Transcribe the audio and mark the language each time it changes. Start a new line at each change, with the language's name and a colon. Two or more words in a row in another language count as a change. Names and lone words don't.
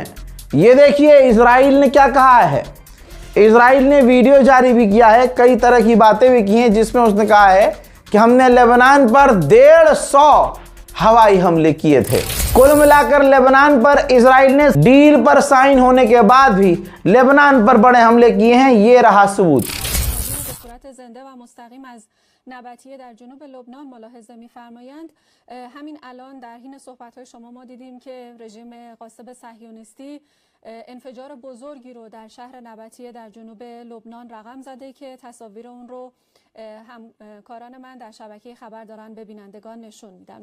Hindi: ये देखिए इजराइल ने क्या कहा है। इजराइल ने वीडियो जारी भी किया है, कई तरह की बातें भी की हैं, जिसमें उसने कहा है कि हमने लेबनान पर 150 हवाई हमले किए थे। कुल मिलाकर लेबनान पर इजराइल ने डील पर साइन होने के बाद भी लेबनान पर बड़े हमले किए हैं। ये रहा सबूत।
Persian: نبطیه در جنوب لبنان ملاحظه می‌فرمایند همین الان در حین صحبت‌های شما ما دیدیم که رژیم غاصب صهیونیستی انفجار بزرگی رو در شهر نبطیه در جنوب لبنان رقم زده که تصاویر اون رو همکاران من در شبکه خبر دارن به بینندگان نشون میدن.